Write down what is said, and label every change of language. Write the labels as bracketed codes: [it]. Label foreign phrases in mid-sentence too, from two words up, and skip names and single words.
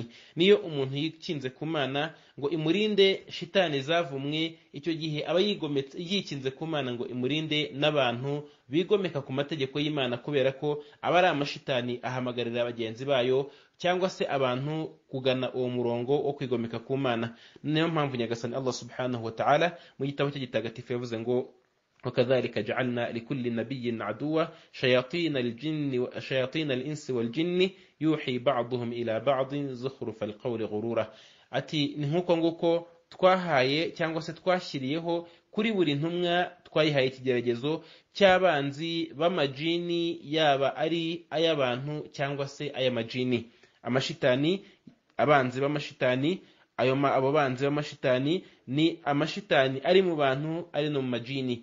[rw] Niyo umuntu yikinze ku Mana ngo imurinde shitani zavumwe, icyo gihe aba yikinze ku Mana ngo imurinde n'abantu bigomeka ku mategeko y'Imana, kubera ko aba ari amashitani ahamagarira bagenzi bayo cyangwa se abantu kugana uwo murongo wo kwigomeka ku Mana. Niyo mpamvu Nyagasani [ar] الله سبحانه وتعالى [rw] mu gitabo cye gitagatifu yavuze ngo [ar] وكذلك جعلنا لكل نبي عدوا شياطين الإنس والجن يوحي بعضهم إلى بعض زخرف القول غرورا. [rw] Ati ni nkuko nguko twahaye cyangwa se twashyiriyeho kuri buri ntumwa, twayihaye ikigeragezo cy'abanzi b'amajini, yaba ari ay'abantu cyangwa se ay'amajini. Amashitani, abanzi b'amashitani, abo banzi b'amashitani ni amashitani ari mu bantu, ari no mu majini.